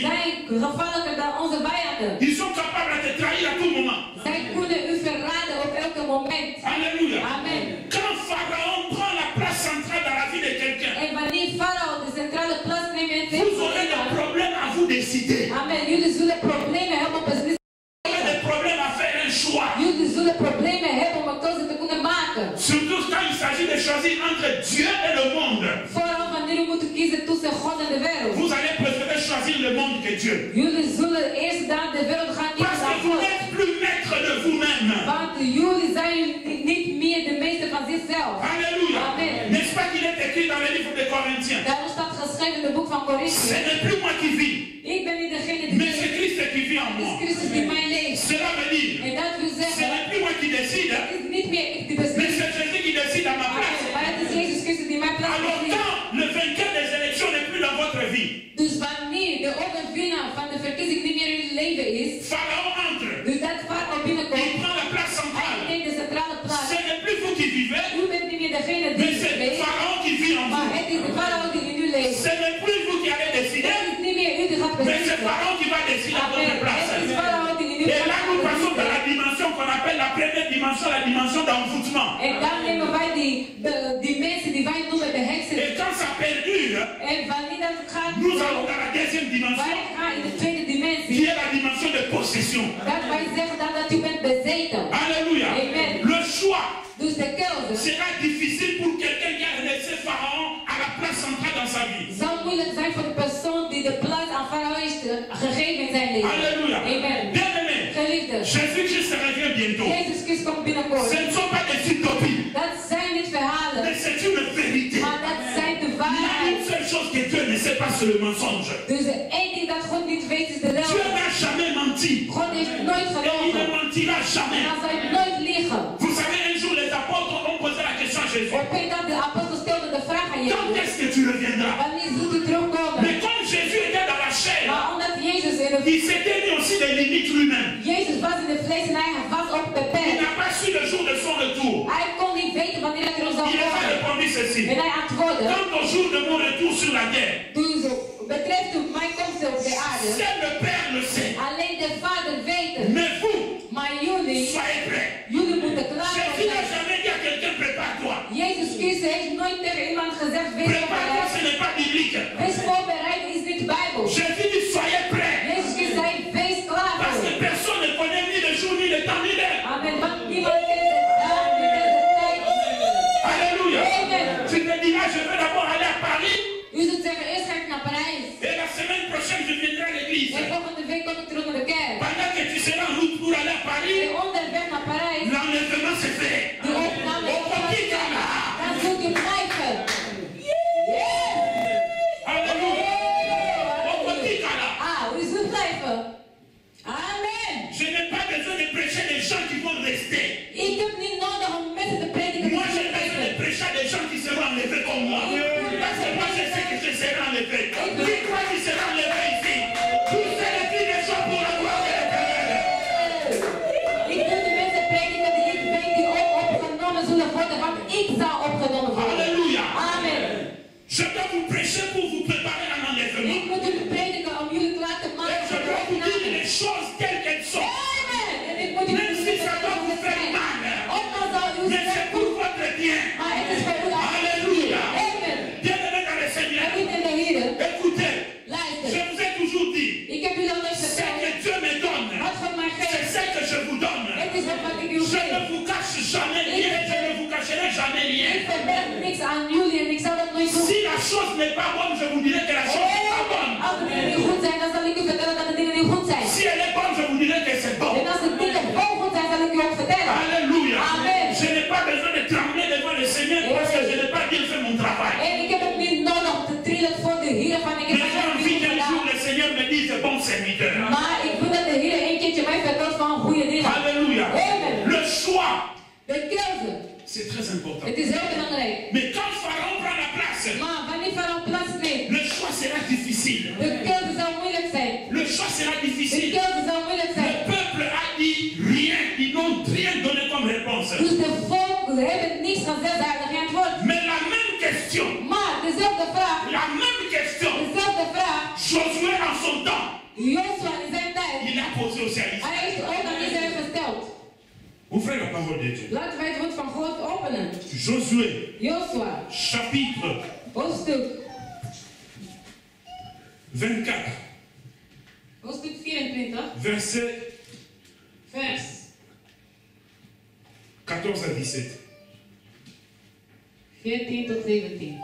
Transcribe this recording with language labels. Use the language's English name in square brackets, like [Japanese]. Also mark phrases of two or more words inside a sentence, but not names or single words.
[Dutch] Zijn gevaarlijker dan onze vijanden. [French] Ils sont capables de te trahir à tout moment. [Dutch] Zij kunnen u verraden op elk moment. [French] Alléluia. [Dutch] Amen. [French] Quand Pharaon prend la place centrale dans la vie de quelqu'un, [Dutch] En wanneer Farao de centrale plaats neemt in het [French] vous aurez des [Dutch] leven, [French] problèmes à vous décider. [Dutch] amen, jullie zullen problemen hebben om beslissingen. [French] Vous aurez des problèmes à faire un choix. [Dutch] Jullie zullen problemen hebben om een keuze te kunnen maken. [French] Surtout quand il s'agit de choisir entre Dieu et le monde. [Dutch] Vooral wanneer u moet kiezen tussen God en de wereld. [French] Vous allez préférer choisir le monde que Dieu. [Dutch] Jullie zullen eerst naar de wereld gaan [French] Parce [Dutch] kiezen [French] que [Dutch] dan [French] vous [Dutch] God. [French] n'êtes [Dutch] jullie zijn niet meer de meester van zichzelf. [French] Alléluia. [Dutch] Amen. [French] N'est-ce pas qu'il est écrit dans le livre des Corinthiens? [Dutch] Daarom staat geschreven in het boek van [French] Ce [Dutch] Korinthe. [French] n'est plus moi qui vis, [Dutch] Ik ben niet degene die [French] mais c'est [Dutch] leeft. [French] Christ qui vit en [Dutch] Het is [French] moi. [Dutch] Christus die mij leeft. [French] Cela veut dire, [Dutch] En dat wil [French] ce [Dutch] zeggen, [French] n'est plus moi qui décide, [Dutch] het is niet meer ik die [French] mais [Dutch] beslist. [French] c'est Jésus qui décide à ma place. [Dutch] Maar het is Jezus Christus die mij plaats [French] Alors [Dutch] beslist. [French] quand le vainqueur des élections n'est plus dans votre vie, [Dutch] Dus wanneer de overwinnaar van de verkiezing niet meer in uw leven is, [French] Pharaon entre, [Dutch] dus dat Farao [French] il [Dutch] binnenkomt, [French] prend la place [Dutch] hij [French] centrale. [Dutch] neemt de centrale plaats. [French] Ce n'est plus vous qui vivez, [Dutch] U bent niet meer degene [French] mais [Dutch] die [French] c'est [Dutch] leeft, [French] Pharaon qui vit en [Dutch] maar [French] vous. [Dutch] het is de Farao die in u leeft. [French] Ce n'est plus vous qui allez décider, [Dutch] Het is niet meer u die gaat [French] mais c'est [Dutch] beslissen. [French] Pharaon qui va décider à [Dutch] Amen. [French] votre place. [Dutch] Het is Farao die in u [French] Et là, nous passons dans la [Dutch] gaat [French] dimension qu'on appelle la première dimension, la dimension d'envoûtement. [Dutch] En dan nemen wij die mensen die wij noemen de heksen. [French] Et quand ça perdure, [Dutch] En wanneer dat gaat, [French] nous allons dans la deuxième dimension, [Dutch] wij gaan in de tweede [French] qui [Dutch] dimensie. [French] est la dimension de possession. [Dutch] Dat wij zeggen dat u bent bezeten. [French] Alléluia. [Dutch] Amen. [French] Le choix [Dutch] Dus de keuze [French] sera difficile pour quelqu'un qui a laissé Pharaon à la place centrale dans sa vie. [Dutch] zou moeilijk zijn voor de persoon die de plaats aan Farao is gegeven in zijn leven. [French] Alléluia. [Dutch] Amen. [French] Bien-aimé, [Dutch] Geliefde, [French] Jésus-Christ revient bientôt. [Dutch] Jezus Christus komt binnenkort. [French] Ce ne sont pas des utopies, [Dutch] Dat zijn niet verhalen, [French] mais c'est une vérité. [Dutch] maar dat zijn de [French] Il y a [Dutch] waarheid. [French] une seule chose que Dieu ne sait pas, c'est le mensonge. [Dutch] Dus de één ding dat God niet weet is de [French] Dieu [Dutch] leugen. [French] n'a jamais menti. [Dutch] God heeft nooit [French] Et il ne [Dutch] gelogen. [French] mentira [Dutch] En [French] jamais. [Dutch] dan zal je nooit liegen. [French] Vous savez, un jour, les apôtres ont posé la question à Jésus. [Dutch] Op een dag de apostel stelde de vraag aan [French] Quand [Dutch] Jezus. [French] est-ce que tu reviendras? [Dutch] Wanneer zult u terugkomen? [French] Mais comme Jésus était dans la chair, [Dutch] Maar omdat Jezus in de [French] il s'était mis aussi des limites lui-même. [Dutch] Jezus was in de vlees en hij was ook [French] Il [Dutch] beperkt. [French] n'a pas su le jour de son retour. [Dutch] Hij kon niet weten wanneer hij terug zou [French] Il a [Dutch] komen. [French] répondu ceci. [Dutch] En hij antwoordde, [French] Quant au jour de mon retour sur la terre, [Dutch] dus betreft mijn komst op de aarde, [French] seul le Père le sait. [Dutch] alleen de Vader weet het. [French] Mais vous, [Dutch] Maar jullie [French] soyez prêts. [Dutch] moeten klaar voor [French] Jésus n'a [Dutch] zijn. [French] jamais dit à quelqu'un prépare-toi. [Dutch] Jezus Christus heeft nooit tegen iemand gezegd, wees [French] Prépare-toi, ce [Dutch] voorbereid. [French] n'est pas biblique. [Dutch] Wees voorbereid is niet Bijbel. [French] Jésus dit soyez prêts. [Dutch] Jezus Christus zei, wees klaar [French] Parce [Dutch] voor. [French] que personne ne connaît ni le jour, ni le temps, ni l'heure. [Dutch] Amen. Want niemand kent de dag, niet kent de tijd. [French] Alléluia. [Dutch] Amen. [French] Tu te diras, je vais d'abord aller à Paris. [Dutch] U zult zeggen, eerst ga ik naar Parijs. [French] Et la semaine prochaine, je viendrai à l'église. [Dutch] En volgende week kom ik terug naar de kerk. [French] Pendant que tu seras en route pour aller à Paris, [Dutch] En onderweg naar Parijs, [French] l'enlèvement se fait. [Dutch] de opname [French] Au petit Ghana. [Dutch] dan zult u blijven. [French] Alléluia. Au petit Ghana. [Dutch] Ah, u zult blijven. Amen. [French] Je n'ai pas besoin de prêcher les gens qui vont rester. [Dutch] Ik heb niet nodig om mensen te prediken [French] Moi, [Dutch] die [French] j'ai [Dutch] zullen [French] besoin de [Dutch] blijven. [French] prêcher à des gens qui seront enlevés comme moi. Parce que moi, je sais que je serai enlevé. Qui croit qu'il sera enlevé ici? Tous ces filles des gens pour la gloire de l'Éternel. [Dutch] Ik wil de mensen prediken die ik weet die ook opgenomen zullen worden, want ik zal opgenomen worden. [French] Alléluia. [Dutch] Amen. [French] Je dois vous prêcher pour vous préparer à [Dutch] Ik [French] l'enlèvement. [Dutch] moet u prediken om jullie klaar te [French] Et [Dutch] maken [French] je [Dutch] voor de [French] dois vous dire [Dutch] opname. [French] les choses telles qu'elles sont. [Dutch] Amen. En ik moet u [French] Même si ça doit vous faire mal. [Dutch] ook al zal u [French] Mais c'est pour votre bien. [Dutch] maar het is voor u [French] Alléluia. [Dutch] Amen. [French] Bien-aimés dans le Seigneur. [Dutch] En niet in de Heer. [French] Écoutez, je [Dutch] Luister. [French] vous ai toujours dit, [Dutch] Ik heb jullie al eens [French] ce [Dutch] verteld. [French] que Dieu me donne, [Dutch] Wat God mij [French] c'est [Dutch] geeft. [French] ce que je vous donne. [Dutch] Het is wat ik u [French] Je ne [Dutch] geef. [French] vous cache jamais rien, je ne vous cacherai jamais [Dutch] Ik [French] rien. [Dutch] verberg niks aan jullie en ik zal dat nooit doen. [French] Si la chose n'est pas bonne, je vous dirai que la chose n'est pas bonne. [Dutch] Als de dingen niet goed zijn, dan zal ik u vertellen dat de dingen niet goed zijn. [French] Si elle est bonne, je vous dirai que c'est bon. [Dutch] En als de dingen wel goed zijn, zal ik u ook vertellen. [French] Alléluia. [Dutch] Amen. [French] Je n'ai pas besoin de trembler devant le Seigneur parce que je n'ai pas bien fait mon travail. [Dutch] En ik heb het niet nodig om te trillen voor de Heer van ik heb [French] Mais j'ai [Dutch] mijn [French] envie [Dutch] werk [French] qu'un jour [Dutch] gedaan. [French] le Seigneur me dise bon serviteur. [Dutch] Maar ik wil dat de Heer een keertje mij vertelt van goede dingen. [French] Alléluia. [Dutch] Amen. [French] Le choix, [Dutch] De keuze. [French] c'est très important. [Dutch] Het is heel belangrijk. [French] Mais quand Pharaon prend la place, [Dutch] Maar wanneer Farao plaats neemt, [French] le choix sera difficile. [Dutch] de keuze zal moeilijk zijn. [French] Le choix sera [Dutch] De [French] difficile. [Dutch] keuze zal moeilijk [French] Le [Dutch] zijn. [French] peuple a dit rien, ils n'ont rien donné comme réponse. [Dutch] Dus de volk hebben niets gezegd, ze hebben geen antwoord. [French] Mais la même question, [Dutch] Maar dezelfde vraag, [French] la même question, [Dutch] dezelfde vraag, [French] Josué en son temps, [Dutch] Joshua in zijn tijd, [French] il a posé aussi à Israël. [Dutch] hij heeft ook aan Israël gesteld. [French] Ouvrez la parole de Dieu. [Dutch] Laten wij het woord van God openen. [French] Josué, [Dutch] Joshua, [French] chapitre [Dutch] hoofdstuk 24, Hoofdstuk 24, [French] verset [Dutch] vers [French] 14 à 17. [Dutch] 14 tot 17.